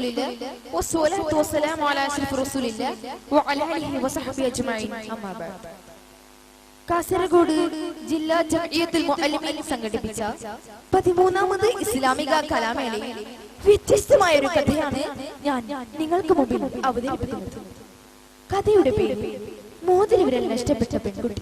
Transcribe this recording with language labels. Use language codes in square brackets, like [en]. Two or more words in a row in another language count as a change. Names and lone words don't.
[ar] لله والصلاة والسلام على أشرف رسول الله وعلى آله وصحبه أجمعين أما بعد. [ml] കാസർഗോഡ് ജില്ലാ ജംഇയ്യത്തുൽ മുഅല്ലിമീൻ സംഘടിപ്പിച്ച 13ാമത് ഇസ്ലാമിക കലാമേളയിൽ വ്യത്യസ്തമായ ഒരു കഥയാണ് ഞാൻ നിങ്ങൾക്ക് മുമ്പിൽ അവതരിപ്പിക്കുന്നത്. കഥയുടെ പേര് മോതിരവിരൽ നഷ്ടപ്പെട്ട പെൺകുട്ടി.